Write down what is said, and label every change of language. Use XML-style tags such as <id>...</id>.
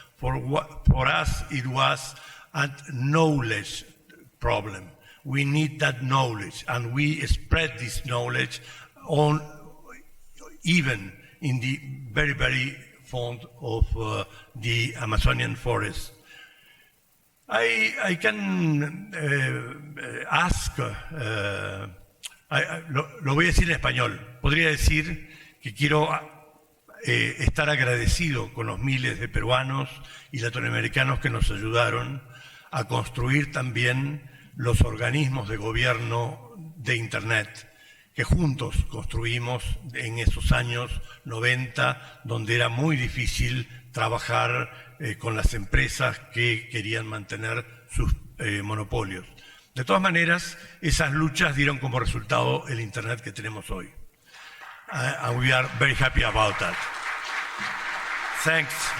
<en>For us, it was a knowledge problem. We need that knowledge, and we spread this knowledge on even in the very, very fond of the Amazonian forest. I can ask,</en> <es>lo voy a decir en español, podría decir que quiero estar agradecido con los miles de peruanos y latinoamericanos que nos ayudaron a construir también los organismos de gobierno de Internet, que juntos construimos en esos años 90, donde era muy difícil trabajar con las empresas que querían mantener sus monopolios. De todas maneras, esas luchas dieron como resultado el Internet que tenemos hoy.</es> <en>And we are very happy about that. Thanks.</en>